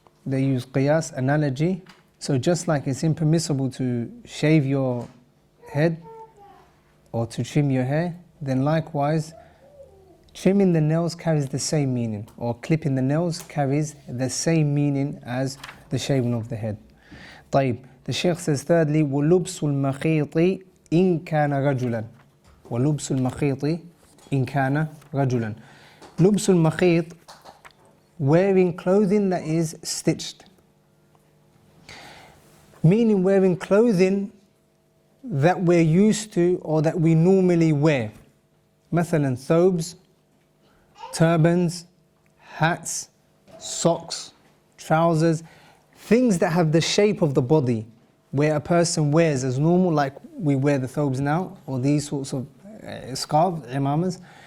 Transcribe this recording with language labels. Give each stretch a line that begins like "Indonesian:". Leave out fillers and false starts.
English: They use qiyas, analogy. So just like it's impermissible to shave your head or to trim your hair, then likewise, trimming the nails carries the same meaning, or clipping the nails carries the same meaning as the shaving of the head.
Arabic: طيب.
English: The Shaykh says thirdly,
Arabic: وَلُبْسُ الْمَخِيطِ إِن كَانَ رَجُلًا. وَلُبْسُ الْمَخِيطِ إِن كَانَ رَجُلًا. لُبْسُ الْمَخِيط,
English: wearing clothing that is stitched. Meaning wearing clothing that we're used to or that we normally wear. مثلا thobes, turbans, hats, socks, trousers, things that have the shape of the body, where a person wears as normal, like we wear the thobes now, or these sorts of scarves, imamas.